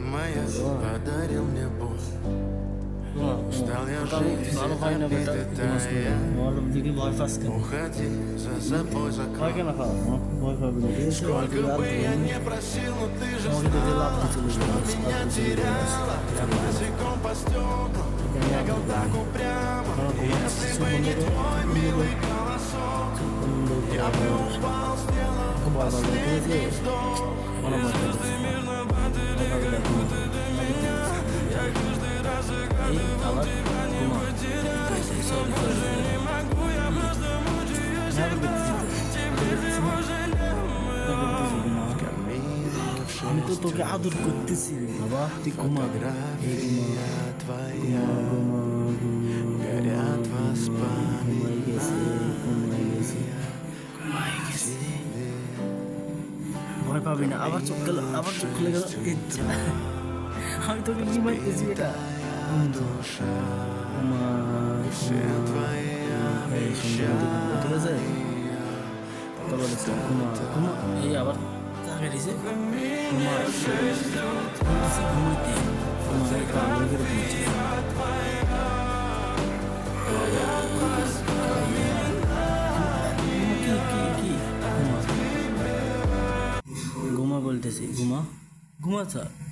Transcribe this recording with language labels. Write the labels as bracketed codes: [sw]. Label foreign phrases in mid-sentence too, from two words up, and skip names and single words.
[ru] подарил мне боль. Устал я жить, [bn] ভালো হয় না বেটা আমার দিকে ভয় পাস কেন [ru] уходи, за собой [bn] ভয় [ru] закрой. [bn] কেন খাও ভয় পাবি না ঠিক আছে [ru] Сколько бы я не просил, но ты же [bn] আমাকে দেখে লাভ [ru] знала, [bn] দিয়ে চলে [ru] что меня теряла. Я босиком по стеклам, бегал так упрямо. Если бы не твой милый голосок, я бы упал с неба. Последний вздох. [bn] এই আবার আমি তো তোকে আদর করতেছি রে বাবা তুই ঘুমা [ru] Фотография твоя, горят воспоминания. [bn] ভয় পাবি না আবার চোখ গেল আবার চোখ খুলে গেল ইচ্ছা আমি তোকে ঘুমাইতেছি এটা ঠিক আছে ঘুমা ঘুমা এই আবার তাকে দিছে ঘুমাইতে ঘুমা বলতেছি ঘুমা ঘুমা স্যার